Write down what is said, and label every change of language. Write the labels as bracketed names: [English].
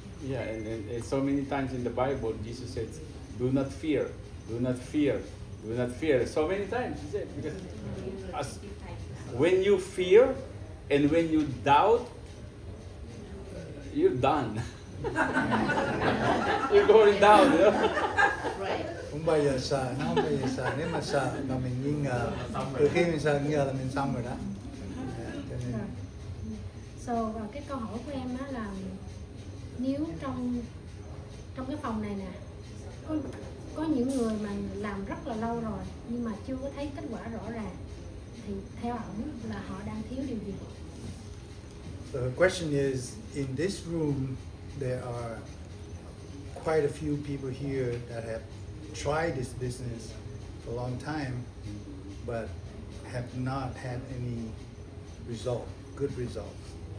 [English] Yeah, and so many times in the Bible, Jesus said, "Do not fear, do not fear, do not fear." So many times he said, because when you fear and when you doubt, you're done. You're going down, you know. [Vietnamese] Không bao giờ sợ, nó không bao giờ sợ. Nếu mà sợ mà mình nghi ngờ, từ khi mình sợ nghi ngờ là mình xong rồi đó. Cho nên So, cái câu hỏi của em á là nếu trong cái phòng này nè có những người mà làm rất là lâu rồi nhưng mà chưa có thấy kết quả rõ ràng thì theo ổng là họ đang thiếu điều gì? [English] So the question is, in this room, there are quite a few people here that have tried this business for a long time, but have not had any good results.